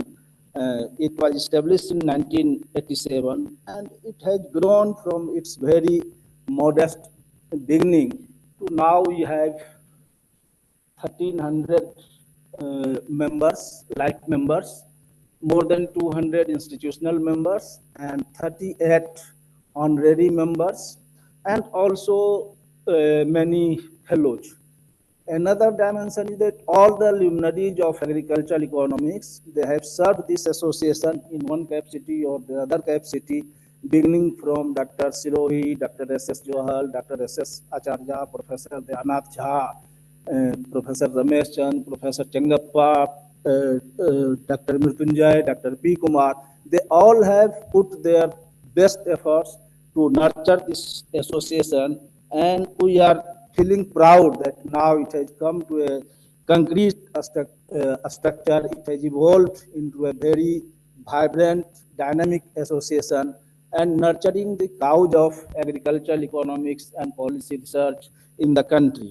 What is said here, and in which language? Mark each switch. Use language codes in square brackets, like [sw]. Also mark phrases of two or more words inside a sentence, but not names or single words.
[en] It was established in 1987 and it has grown from its very modest beginning to now we have 1,300 members, like members, more than 200 institutional members and 38 honorary members, and also many fellows. Another dimension is that all the luminaries of agricultural economics, they have served this association in one capacity or the other capacity, beginning from Dr. Sirohi, Dr. S.S. Johal, Dr. S.S. Acharya, Professor Dhyanath Jha, Professor Ramesh Chand, Professor Changappa, Dr. Mrityunjay, Dr. P. Kumar. They all have put their best efforts to nurture this association, and we are feeling proud that now it has come to a concrete structure. It has evolved into a very vibrant, dynamic association and nurturing the cause of agricultural economics and policy research in the country.